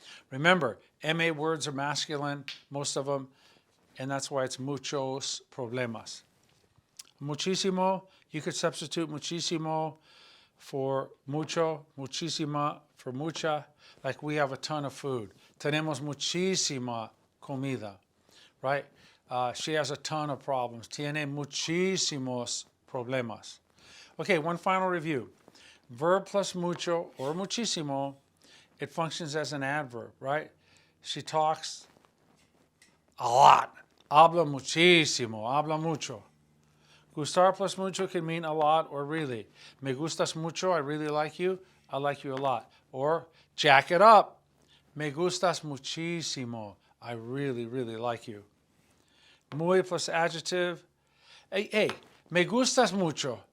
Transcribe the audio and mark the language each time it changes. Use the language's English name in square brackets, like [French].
[English] Remember, MA words are masculine, most of them, and that's why it's [Spanish] muchos problemas. [English] Muchísimo, you could substitute muchísimo for mucho, muchísima for mucha, like we have a ton of food. [Spanish] Tenemos muchísima comida, right? [English] She has a ton of problems. [Spanish] Tiene muchísimos problemas. [English] Okay, one final review. Verb plus mucho or muchísimo, it functions as an adverb, right? She talks a lot. [Spanish] Habla muchísimo, habla mucho. [English] Gustar plus mucho can mean a lot or really. [Spanish] Me gustas mucho, [English] I really like you a lot. Or jack it up. [Spanish] Me gustas muchísimo, [English] I really, really like you. Muy plus adjective. Hey, [Spanish] me gustas mucho.